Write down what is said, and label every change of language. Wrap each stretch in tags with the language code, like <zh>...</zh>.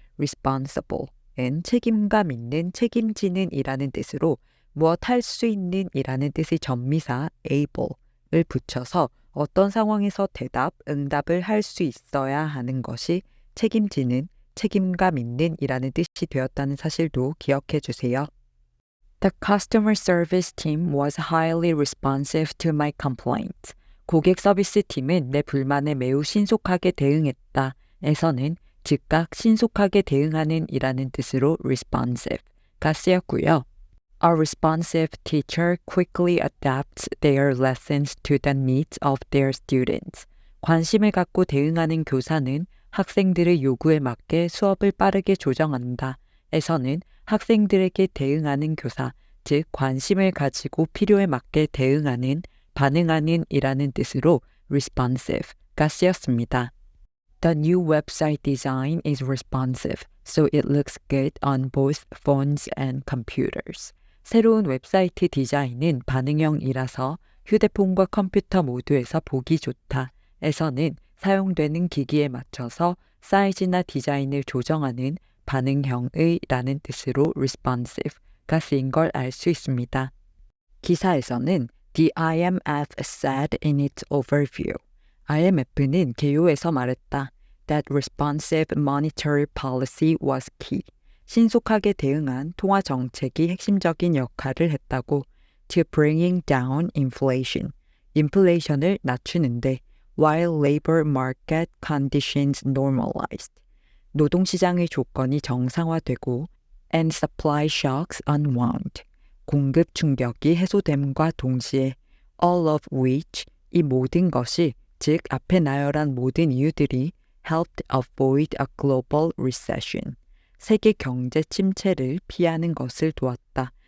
<ko>responsible은 책임감 있는, 책임지는 이라는 뜻으로 무엇 할 수 있는 이라는 뜻의 전미사 able을 붙여서 어떤 상황에서 대답, 응답을 할 수 있어야 하는 것이 책임지는, 책임감 있는 이라는 뜻이 되었다는 사실도 기억해 주세요.</ko> <en>The customer service team was highly responsive to my complaint.</en> <ko>고객 서비스 팀은 내 불만에 매우 신속하게 대응했다. 에서는 즉각 신속하게 대응하는 이라는 뜻으로 responsive가 쓰였고요.</ko> <en>A responsive teacher quickly adapts their lessons to the needs of their students.</en> <ko>관심을 갖고 대응하는 교사는 학생들의 요구에 맞게 수업을 빠르게 조정한다. 에서는 학생들에게 대응하는 교사, 즉 관심을 가지고 필요에 맞게 대응하는, 반응하는 이라는 뜻으로 responsive가 쓰였습니다.</ko> <en>The new website design is responsive, so it looks good on both phones and computers.</en> <ko>새로운 웹사이트 디자인은 반응형이라서 휴대폰과 컴퓨터 모두에서 보기 좋다. 에서는 사용되는 기기에 맞춰서 사이즈나 디자인을 조정하는 반응형의 라는 뜻으로 responsive가 쓰인 걸 알 수 있습니다. 기사에서는</ko> <en>The IMF said in its overview,</en> <ko>IMF는 개요에서 말했다.</ko> <en>That responsive monetary policy was key.</en> <ko>신속하게 대응한 통화 정책이 핵심적인 역할을 했다고</ko> <en>to bringing down inflation,</en> <ko>인플레이션을 낮추는데</ko> <en>while labor market conditions normalized,</en> <ko>노동시장의 조건이 정상화되고</ko> <en>and supply shocks unwound,</en> <ko>공급 충격이 해소됨과 동시에</ko> <en>all of which,</en> <ko>이 모든 것이 즉 앞에 나열한 모든 이유들이</ko> <en>helped avoid a global recession,</en> <ko>세계 경제 침체를 피하는 것을 도왔다.</ko>